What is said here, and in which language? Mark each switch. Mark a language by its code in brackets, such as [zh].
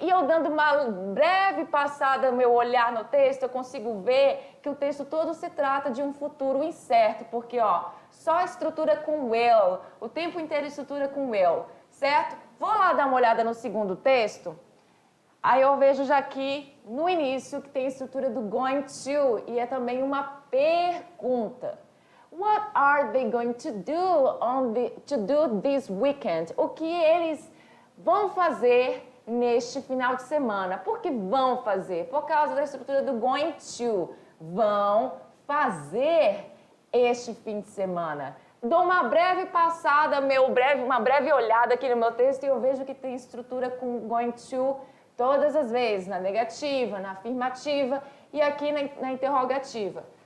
[pt] E eu dando uma breve passada, meu olhar no texto, eu consigo ver que o texto todo se trata de um futuro incerto, porque, ó, só a estrutura com will, o tempo inteiro estrutura com will, certo? Vou lá dar uma olhada no segundo texto. Aí eu vejo já aqui, no início, que tem a estrutura do going to, e é também uma pergunta. [en] What are they going to do this weekend? [pt] O que eles vão fazer neste final de semana? Por que vão fazer? Por causa da estrutura do going to. Vão fazer este fim de semana. Dou uma breve passada, uma breve olhada aqui no meu texto e eu vejo que tem estrutura com going to todas as vezes, na negativa, na afirmativa e aqui na interrogativa.